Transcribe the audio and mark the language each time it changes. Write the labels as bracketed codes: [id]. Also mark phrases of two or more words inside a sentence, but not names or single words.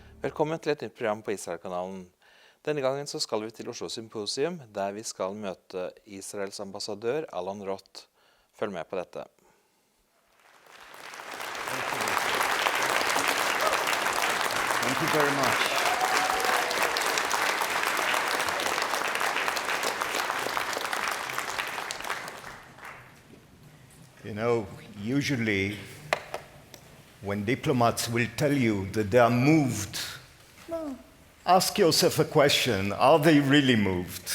[no] Velkommen til et nytt program på Israelkanalen. Denne gangen så skal vi til Oslo Symposium, der vi skal møte Israels ambassadør, Alon Roth. Følg med på dette. [en] Thank you very much. You know, usually when diplomats will tell you that they are moved, well, ask yourself a question, are they really moved?